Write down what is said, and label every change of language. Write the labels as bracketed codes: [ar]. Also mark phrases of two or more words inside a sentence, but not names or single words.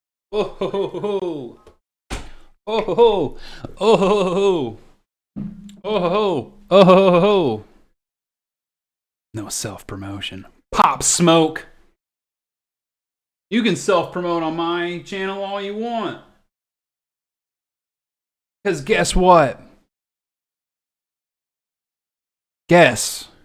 [en] Oh ho ho ho. Oh ho ho. Oh ho ho. Oh ho ho. Oh ho ho. No self-promotion. Pop Smoke. You can self-promote on my channel all you want. Because guess what? Guess.